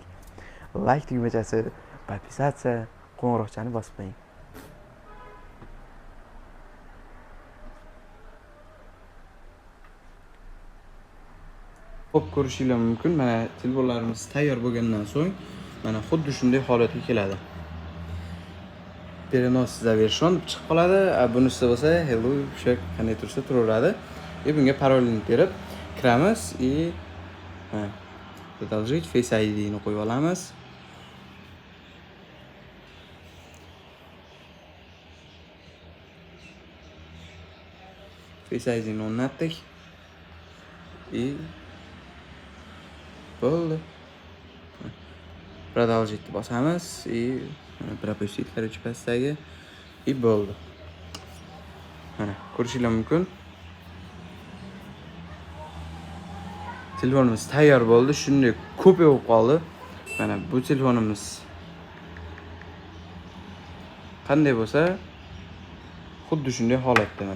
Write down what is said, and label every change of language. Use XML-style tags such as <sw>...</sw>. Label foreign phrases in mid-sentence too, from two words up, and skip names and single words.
<uz>Like tugmachasi, подписаться, qo'ng'iroqchani bosib qo'ying. Xo'p, ko'rishingiz mumkin. Mana telefonlarimiz tayyor bo'lgandan so'ng mana xuddi shunday holatga keladi.</uz> <ru>Перенос завершен</ru> <uz>chiqib qoladi. Bunisi bo'lsa hello o'sha qanday tursa turaveradi. Bunga parolni terib kiramiz</uz> <ru>и продолжить</ru> <uz>Face ID ni qo'yib olamiz. Face ID ni o'rnatdik. И bo'ldi.</uz> <ru>Продолжить bosamiz и пропустить, короче,</ru> <uz>pastdagi и bo'ldi. Mana ko'rishingiz mumkin. Telefonimiz tayyor bo'ldi. Shunday ko'p bo'lib qoldi. Mana bu telefonimiz qanday bo'lsa, xuddi shunday holatda mana.</uz>